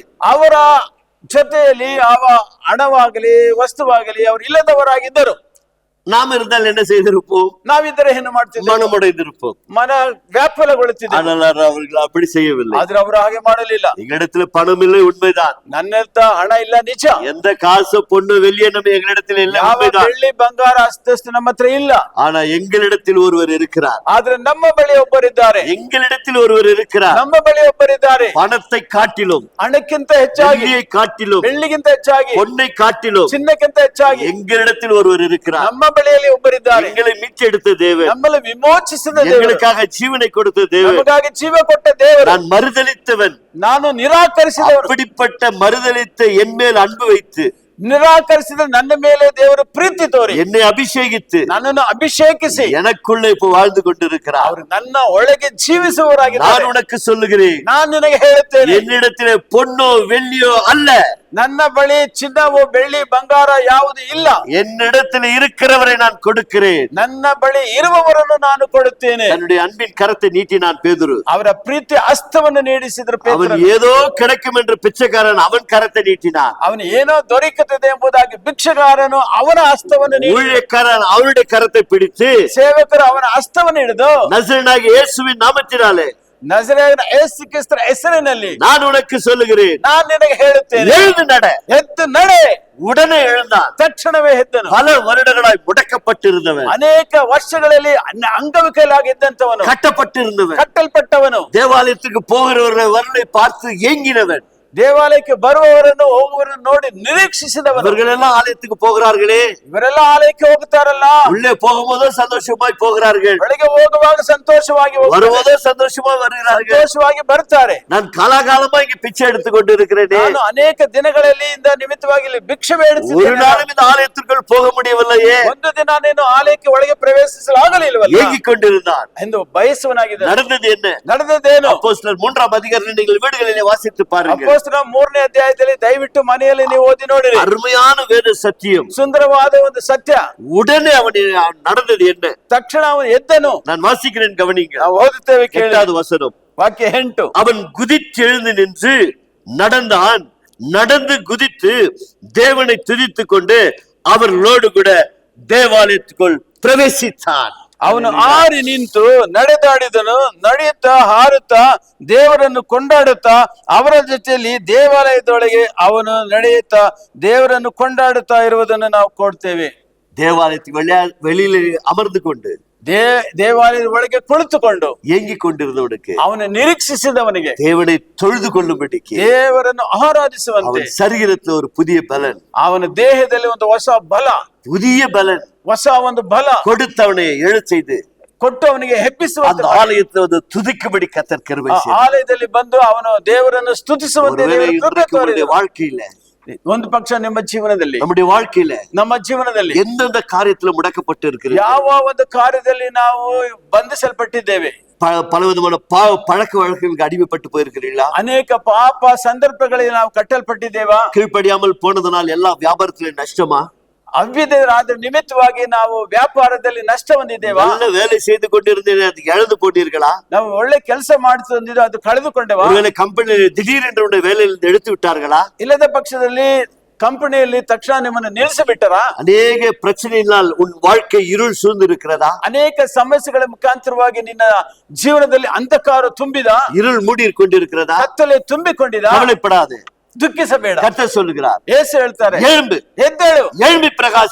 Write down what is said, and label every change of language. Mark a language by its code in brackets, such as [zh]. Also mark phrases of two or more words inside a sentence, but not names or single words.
[kn] ಅವರ ಜೊತೆಯಲ್ಲಿ ಹಣವಾಗಲಿ ವಸ್ತುವಾಗಲಿ ಅವರು ಇಲ್ಲದವರಾಗಿದ್ದರು. [ta] நாம் இருந்தால் என்ன செய்திருப்போம்? [kn] ನಾವಿದ್ದರೆ ಏನು ಮಾಡ್ತಿದ್ವಿ? [ta] மனமுடைந்திருப்போம். [kn] ಮನ ವ್ಯಾಪುಲಗೊಳ್ಳುತ್ತಿದೆ. [ta] ஆனால் அவர்கள் அப்படி செய்யவில்லை. [kn] ಆದ್ರೆ ಅವರು ಹಾಗೆ ಮಾಡಲಿಲ್ಲ. [ta] எங்களிடத்துல பணம் இல்லை, உண்மைதான். [kn] ನನ್ನೆತ್ತ ಹಣ ಇಲ್ಲ, ನಿಜ. [ta] எந்த காசு பொண்ணு வெள்ளிய நம்ம எங்களிடத்தில் இல்லை, [kn] ಯಾವ [ta] உண்மைதான். [kn] ಬೆಳ್ಳಿ ಬಂಗಾರ ಅಸ್ತಸ್ತು ನಮ್ಮ ಹತ್ರ ಇಲ್ಲ. [ta] ஆனா எங்களிடத்தில் ஒருவர் இருக்கிறார். [kn] ಆದ್ರೆ ನಮ್ಮ ಬಳಿ ಒಬ್ಬರಿದ್ದಾರೆ. [ta] எங்களிடத்தில் ஒருவர் இருக்கிறார். [kn] ನಮ್ಮ ಬಳಿ ಒಬ್ಬರಿದ್ದಾರೆ. [ta] பணத்தை காட்டிலும், [kn] ಹಣಕ್ಕಿಂತ ಹೆಚ್ಚಾಗಿ, [ta] வெள்ளியை காட்டிலும், [kn] ಬೆಳ್ಳಿಗಿಂತ ಹೆಚ್ಚಾಗಿ, [ta] பொன்னை காட்டிலும் [kn] ಚಿನ್ನಕ್ಕಿಂತ ಹೆಚ್ಚಾಗಿ [ta] எங்களிடத்தில் ஒருவர் இருக்கிறார். [kn] ನಮ್ಮ ಬಳಿಯಲ್ಲಿ ಒಬ್ಬರಿದ್ದಾರೆ. [ta] எங்களை மீட்டெடுத்த தேவன், [kn] ನಮ್ಮನ್ನು ವಿಮೋಚಿಸಿದ ದೇವರು, [ta] எங்களுக்காக ஜீவனை கொடுத்த தேவன், [kn] ನಮಗಾಗಿ ಜೀವ ಕೊಟ್ಟ ದೇವರು. [ta] நான் மறுதலித்தவன், [kn] ನಾನು ನಿರಾಕರಿಸಿದವನು. [ta] அப்படிப்பட்ட மறுதலித்த என் மேல் அன்பு வைத்து [kn] ನಿರಾಕರಿಸಿದ ನನ್ನ ಮೇಲೆ ದೇವರು ಪ್ರೀತಿ ತೋರಿ [ta] என்னை அபிஷேகித்து [kn] ನನ್ನನ್ನು ಅಭಿಷೇಕಿಸಿ [ta] எனக்குள்ளே இப்போ வாழ்ந்து கொண்டிருக்கிறார். [kn] ಅವರು ನನ್ನ ಒಳಗೆ ಜೀವಿಸುವವರಾಗಿದ್ದಾರೆ. [ta] நான் உனக்கு சொல்லுகிறேன், [kn] ನಾನು ನಿನಗೆ ಹೇಳುತ್ತೇನೆ, [ta] என்னிடத்திலே பொன்னோ வெள்ளியோ அல்ல, [kn] ನನ್ನ ಬಳಿ ಚಿನ್ನವೋ ಬೆಳ್ಳಿ ಬಂಗಾರ ಯಾವುದು ಇಲ್ಲ, [ta] என்னிடத்தில் இருக்கிறவரை நான் கொடுக்கிறேன். [kn] ನನ್ನ ಬಳಿ ಇರುವವರನ್ನು ನಾನು ಕೊಡುತ್ತೇನೆ. [ta] தன்னுடைய அன்பின் கரத்தை நீட்டினான் பேதுரு. [kn] ಅವರ ಪ್ರೀತಿ ಹಸ್ತವನ್ನು ನೀಡಿಸಿದ್ರು [ta] அவன் [kn] ಪೇತ್ರನು. [ta] ஏதோ கிடைக்கும் என்று பிச்சைக்காரன் அவன் கரத்தை நீட்டினான். [kn] ಅವನು ಏನೋ ದೊರಕುತ್ತದೆ ಎಂಬುದಾಗಿ ಭಿಕ್ಷಗಾರನು ಅವನ ಹಸ್ತವನ್ನು ನೀಡಿ, [ta] ஊழியக்காரன் அவருடைய கரத்தை பிடித்து [kn] ಸೇವಕರು ಅವನ ಹಸ್ತವನ್ನು ಹಿಡಿದು, [ta] நசரேயனாகிய இயேசுவின் நாமத்தினாலே [kn] ನಜರೇಯನ ಯೇಸು ಕ್ರಿಸ್ತರ ಹೆಸರಿನಲ್ಲಿ [ta] நான் உனக்கு சொல்லுகிறேன், [kn] ನಾನು ನಿನಗೆ ಹೇಳುತ್ತೇನೆ, [ta] எழுந்து நட. [kn] ಎದ್ದು ನಡೆ. [ta] உடனே எழுந்தான். [kn] ತಕ್ಷಣವೇ ಎದ್ದನು. [ta] பல வருடங்களாய் முடக்கப்பட்டிருந்தவன், [kn] ಅನೇಕ ವರ್ಷಗಳಲ್ಲಿ ಅಂಗವಿಕಲಾಗಿದ್ದಂತವನು, [ta] கட்டப்பட்டிருந்தவன், [kn] ಕಟ್ಟಲ್ಪಟ್ಟವನು, [ta] தேவாலயத்துக்கு போகிறவர்களை பார்த்து ஏங்கினவன், [kn] ದೇವಾಲಯಕ್ಕೆ ಬರುವವರನ್ನು ಹೋಗುವವರನ್ನು ನೋಡಿ ನಿರೀಕ್ಷಿಸಿದವನು. [ta] இவர்கள் எல்லாம் ஆலயத்துக்கு போகிறார்களே, [kn] ಇವರೆಲ್ಲ ಆಲಯಕ್ಕೆ ಹೋಗುತ್ತಾರಲ್ಲ, [ta] உள்ளே போகும்போதோ சந்தோஷமாய் போகிறார்கள், [kn] ಒಳಗೆ ಹೋಗುವಾಗ ಸಂತೋಷವಾಗಿ ಹೋಗ್ತಾರೆ, [ta] வரும்போதோ சந்தோஷமாய் வருகிறார்கள். [kn] ಸಂತೋಷವಾಗಿ ಬರ್ತಾರೆ. [ta] நான் காலாகாலமா இங்க பிச்சை எடுத்துக் கொண்டு இருக்கிறேனே, [kn] ನಾನು ಅನೇಕ ದಿನಗಳಲ್ಲಿ ಇಂದ ನಿಮಿತ್ತವಾಗಿ ಇಲ್ಲಿ ಭಿಕ್ಷೆ [ta] ஒரு [kn] ಬೇಡುತ್ತಿದ್ದೇನೆ. [ta] நாளும் இந்த ஆலயத்திற்குள் போக முடியவில்லையே. [kn] ಒಂದು ದಿನ ನೀನು ಆಲಯಕ್ಕೆ ಒಳಗೆ ಪ್ರವೇಶಿಸಲು ಆಗಲಿಲ್ವಲ್ಲ [ta] ஏங்கிக் கொண்டிருந்தான். [kn] ಎಂದು ಬಯಸುವನಾಗಿದ್ದ. [ta] நடந்தது என்ன? [kn] ನಡೆದದ್ದೇನು? [ta] அப்போஸ்தலர் 3ஆம் அதிகாரத்தில் நீங்கள் வீடுகளிலே வாசித்து பாருங்கள். [kn] ಅಪೊಸ್ತಲರ 3ನೇ ಅಧ್ಯಾಯದಲ್ಲಿ ದಯವಿಟ್ಟು ಮನೆಯಲ್ಲಿ ನೀವು ಓದಿ ನೋಡಿರಿ. [ta] அருமையான வேத சத்தியம். [kn] ಸುಂದರವಾದ ಒಂದು ಸತ್ಯ. [ta] உடனே நடந்தது என்ன? [kn] ತಕ್ಷಣ ಅವನು ಎದ್ದನು. [ta] நான் வாசிக்கிறேன், கவனிங்க. [kn] ನಾವು ಓದುತ್ತೇವೆ, ಕೇಳಿ. [ta] 8வது வசனம். [kn] ವಾಕ್ಯ 8. [ta] அவன் குதித்து எழுந்து நின்று நடந்தான். நடந்து குதித்து தேவனை துதித்துக் கொண்டு அவர்களோடு கூட தேவாலயத்துக்குள் பிரவேசித்தான். [kn] ಅವನು ಆರಿ ನಿಂತು ನಡೆದಾಡಿದನು. ನಡೆಯುತ್ತಾ ಹಾರುತ್ತಾ ದೇವರನ್ನು ಕೊಂಡಾಡುತ್ತಾ ಅವರ ಜೊತೆಯಲ್ಲಿ ದೇವಾಲಯದೊಳಗೆ ಅವನು ನಡೆಯುತ್ತಾ ದೇವರನ್ನು ಕೊಂಡಾಡುತ್ತಾ ಇರುವುದನ್ನು ನಾವು ಕೊಡ್ತೇವೆ. [ta] தேவாலயத்துக்கு வெளியில அமர்ந்து கொண்டு [kn] ದೇವಾಲಯದ ಒಳಗೆ ಕುಳಿತುಕೊಂಡು [ta] ஏங்கிக் கொண்டிருந்தவனுக்கு, [kn] ಅವನು ನಿರೀಕ್ಷಿಸಿದವನಿಗೆ, [ta] தேவனை தொழுது கொள்ளும்படிக்கு [kn] ದೇವರನ್ನು ಆರಾಧಿಸುವಂತೆ [ta] சரீரத்தில் ஒரு புதிய பலன், [kn] ಅವನ ದೇಹದಲ್ಲಿ ಒಂದು ಹೊಸ ಬಲ, [ta] புதிய பலன் [kn] ಹೊಸ ಒಂದು ಬಲ [ta] கொடுத்தவனை எழச் செய்து [kn] ಕೊಟ್ಟು ಅವನಿಗೆ ಹೆಪ್ಪಿಸುವಂತೆ, [ta] அந்த ஆலயத்தை வந்து துதிக்கும்படி கர்த்தர் கிருபை செய்தார். [kn] ಆಲಯದಲ್ಲಿ ಬಂದು ಅವನು ದೇವರನ್ನು ಸ್ತುತಿಸುವಂತೆ ದೇವರು ಕೃಪೆ ತೋರಿದನು. [ta] வாழ்க்கையில, [kn] ಒಂದು ಪಕ್ಷ ನಿಮ್ಮ ಜೀವನದಲ್ಲಿ, [ta] நம்முடைய வாழ்க்கையில [kn] ನಮ್ಮ ಜೀವನದಲ್ಲಿ [ta] எந்தெந்த காரியத்துல முடக்கப்பட்டு இருக்கிறது, [kn] ಯಾವ ಒಂದು ಕಾರ್ಯದಲ್ಲಿ ನಾವು ಬಂಧಿಸಲ್ಪಟ್ಟಿದ್ದೇವೆ, [ta] பலவிதமான பாவ பழக்க வழக்கங்களுக்கு அடிமைப்பட்டு போயிருக்கிறீங்களா? [kn] ಅನೇಕ ಪಾಪ ಸಂದರ್ಭಗಳಲ್ಲಿ ನಾವು ಕಟ್ಟಲ್ಪಟ್ಟಿದ್ದೇವಾ? [ta] கீழ்ப்படியாமல் போனதனால் எல்லா வியாபாரத்திலே நஷ்டமா? [kn] ಅವಿಧೇಯರಾದ ನಿಮಿತ್ತವಾಗಿ ನಾವು ವ್ಯಾಪಾರದಲ್ಲಿ ನಷ್ಟ ಹೊಂದಿದ್ದೇವಾ? [ta] நல்ல வேலை செய்து கொண்டிருந்தேன், அது இழந்து போட்டீர்களா? [kn] ನಾವು ಒಳ್ಳೆ ಕೆಲಸ ಮಾಡುತ್ತಿದ್ದು ಅದು ಕಳೆದುಕೊಂಡೆವಾ? [ta] ஒருவேளை கம்பெனியில் திடீரென்று உடைய வேலையிலிருந்து எடுத்து விட்டார்களா? [kn] ಇಲ್ಲದ ಪಕ್ಷದಲ್ಲಿ ಕಂಪನಿಯಲ್ಲಿ ತಕ್ಷಣ ನಿಮ್ಮನ್ನು ನಿಲ್ಲಿಸಿಬಿಟ್ಟರ? [ta] அநேக பிரச்சனையினால் உன் வாழ்க்கை இருள் சூழ்ந்து இருக்கிறதா? [kn] ಅನೇಕ ಸಮಸ್ಯೆಗಳ ಮುಖಾಂತರವಾಗಿ ನಿನ್ನ ಜೀವನದಲ್ಲಿ ಅಂಧಕಾರ ತುಂಬಿದ, [ta] இருள் மூடி கொண்டிருக்கிறதா? [kn] ಕತ್ತಲೆ ತುಂಬಿಕೊಂಡಿದ? [ta] கவலைப்படாது, [kn] ದುಃಖಿಸಬೇಡ. [ta] கர்த்தர் சொல்லுகிறார், [kn] ಯೇಸು ಹೇಳ್ತಾರೆ, [ta] எழும்பு, [kn] ಎದ್ದೇಳು, [ta] எழும்பி பிரகாசி,